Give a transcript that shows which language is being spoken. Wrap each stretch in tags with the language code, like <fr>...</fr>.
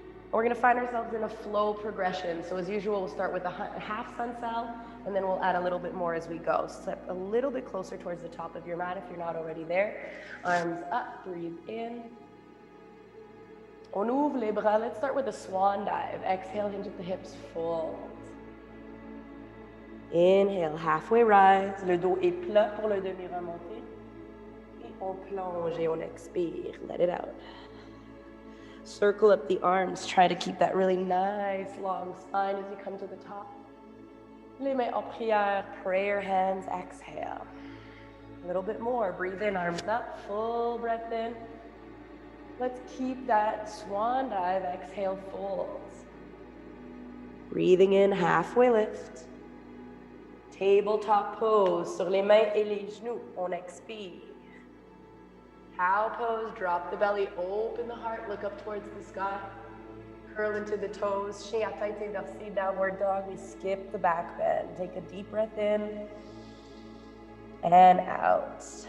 <en>We're going to find ourselves in a flow progression. So as usual, we'll start with a half sun cell, and then we'll add a little bit more as we go. Step a little bit closer towards the top of your mat if you're not already there. Arms up, breathe in.</en> <fr>On ouvre les bras.</fr> <en>Let's start with a swan dive. Exhale, hinge at the hips, fold. Inhale, halfway rise.</en> <fr>Le dos est plat pour le demi-remonté. Et on plonge et on expire.</fr> <en>Let it out. Circle up the arms. Try to keep that really nice long spine as you come to the top.</en> <fr>Les mains en prière.</fr> <en>Prayer hands. Exhale. A little bit more. Breathe in, arms up. Full breath in. Let's keep that swan dive. Exhale, folds. Breathing in, halfway lift. Tabletop pose,</en> <fr>sur les mains et les genoux. On expire.</fr> <en>Cow pose, drop the belly, open the heart, look up towards the sky. Curl into the toes.</en> <fr>Chien à tête inversée,</fr> <en>downward dog. We skip the back bend. Take a deep breath in and out.</en>